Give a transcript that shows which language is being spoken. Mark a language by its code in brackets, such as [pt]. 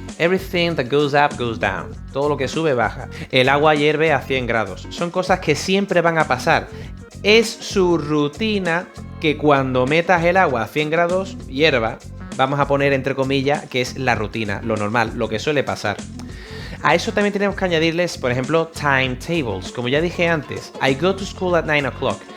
[en] Everything that goes up goes down. [es] Todo lo que sube baja. El agua hierve a 100 grados. Son cosas que siempre van a pasar. Es su rutina que cuando metas el agua a 100 grados hierva. Vamos a poner entre comillas que es la rutina, lo normal, lo que suele pasar. A eso también tenemos que añadirles, por ejemplo, timetables. Como ya dije antes, [en] I go to school at 9 o'clock.